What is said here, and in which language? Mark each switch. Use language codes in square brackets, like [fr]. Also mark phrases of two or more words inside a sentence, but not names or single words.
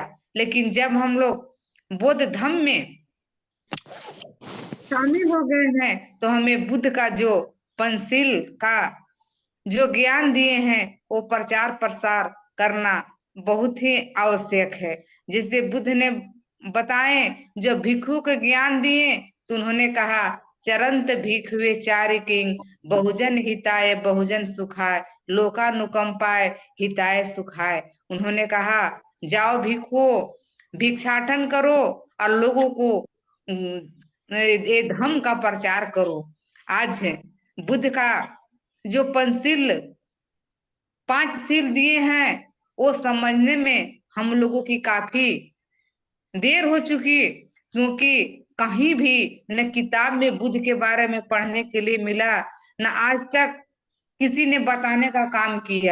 [hi] लेकिन जब हम लोग बौद्ध धर्म में शामिल हो गए हैं तो हमें बुद्ध का जो पंचशील का जो ज्ञान दिए हैं वो प्रचार प्रसार करना बहुत ही आवश्यक है। जिससे बुद्ध ने बताए, जब भिक्षु को ज्ञान दिए तो उन्होंने कहा [pi] चरंत भिक्षुवे चारि किंग बहुजन हिताय बहुजन सुखाय लोकानुकंपाय हिताय सुखाय। [hi] उन्होंने कहा जाओ भिक्षुओं भिक्षाटन करो और लोगों को ये धर्म का प्रचार करो। आज बुद्ध का जो पंचशील 5 शील दिए हैं वो समझने में हम लोगों की काफी देर हो चुकी, क्योंकि कहीं भी न किताब में बुद्ध के बारे में पढ़ने के लिए मिला, न आज तक किसी ने बताने का काम किया।